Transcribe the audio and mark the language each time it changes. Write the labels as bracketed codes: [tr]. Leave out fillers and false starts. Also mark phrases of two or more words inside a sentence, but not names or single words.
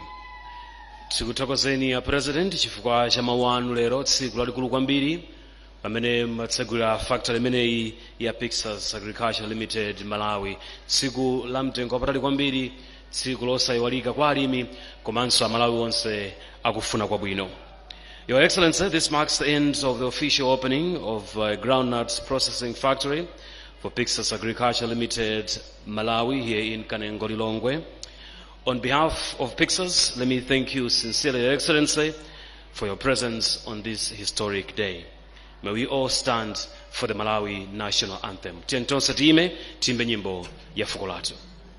[ny] Tikuthokozeni a President chifukwa cha mawu anu lero, tsiku lalikulu kwambiri pamene matsegulira factory imeneyi ya PYXUS Agriculture Limited Malawi, tsiku la mtengo wapatali kwambiri, tsiku losayiwalika kwa alimi komanso amalawi onse akufuna kwabwino. [en] Your Excellency, this marks the end of the official opening of Groundnut processing factory for PYXUS Agriculture Limited Malawi here in Kanengo, Lilongwe. On behalf of PYXUS, let me thank you sincerely, Your Excellency, for your presence on this historic day. May we all stand for the Malawi national anthem. [ny] Tientonsa time, timbe nyimbo ya fuko latu.